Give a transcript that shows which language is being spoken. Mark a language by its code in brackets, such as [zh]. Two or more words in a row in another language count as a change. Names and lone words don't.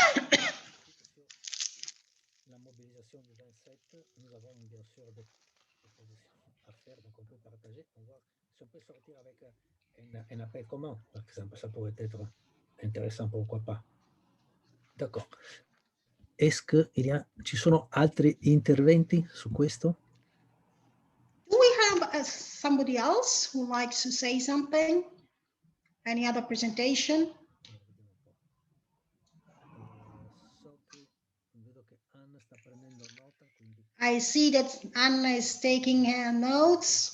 [fr] La mobilisation du 27, nous avons bien sûr des propositions à faire, donc on peut partager, on va si on peut sortir avec un appel commun, par exemple, ça pourrait être intéressant, pourquoi pas. D'accord. Est-ce que [it] ci sono altri interventi su questo? [en] Do we have somebody else who likes to say something? Any other presentation? I see that Anna is taking her notes.